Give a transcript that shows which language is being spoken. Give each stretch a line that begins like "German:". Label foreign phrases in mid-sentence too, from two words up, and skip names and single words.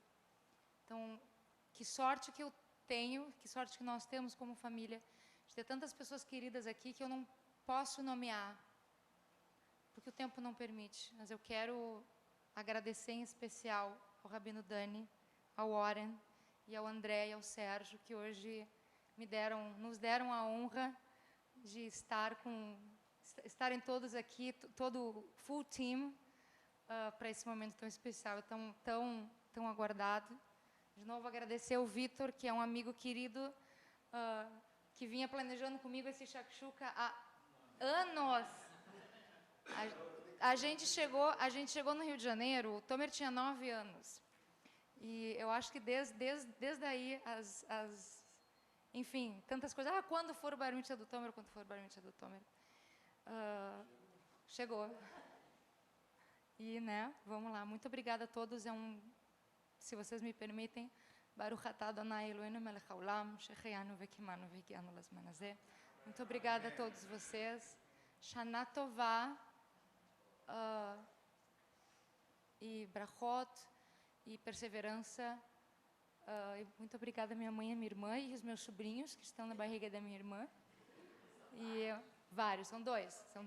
Portuguese: Então, que sorte que eu tenho, que sorte que nós temos como família, de ter tantas pessoas queridas aqui que eu não posso nomear, porque o tempo não permite. Mas eu quero agradecer em especial ao Rabino Dani, ao Oren e ao André e ao Sérgio, que hoje nos deram a honra de estarem todos aqui, todo o
English: full team,
Portuguese: para esse momento tão especial, tão aguardado. De novo, agradecer ao Vitor, que é um amigo querido, que vinha planejando comigo esse shakshuka há anos. A gente chegou no Rio de Janeiro, o Tomer tinha 9 anos. E eu acho que desde aí, enfim, tantas coisas. Quando for o
Hebrew: בר מצווה
Portuguese: do Tomer, quando for o
Hebrew: בר מצווה
Portuguese: do Tomer. Chegou. E, né, vamos lá. Muito obrigada a todos. Se vocês me permitem,
Hebrew: ברוך אתה אדוני אלוהינו מלך העולם, שהחיינו וקיימנו והגיענו לזמן הזה.
Portuguese: Muito obrigada a todos vocês.
Hebrew: שנה טובה
Portuguese: e brachot e perseverança. E muito obrigada à minha mãe e à minha irmã e aos meus sobrinhos que estão na barriga da minha irmã. E vários, são dois.